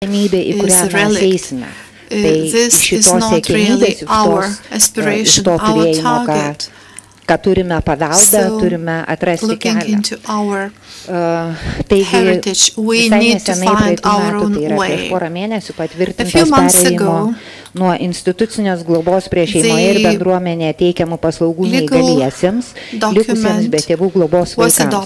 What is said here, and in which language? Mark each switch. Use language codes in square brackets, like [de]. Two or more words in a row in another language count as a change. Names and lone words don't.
[en] is a relic. This is not really our aspiration, our target. [lt] Ką turime paveldą, turime atrasti kelią. Taigi, visai nesenai praeitų metų, tai yra prieš porą mėnesių patvirtintas perėjimo nuo institucinės globos prie šeimoje ir bendruomenėje teikiamų paslaugų neįgaliesiems, likusiems be tėvų globos vaikams.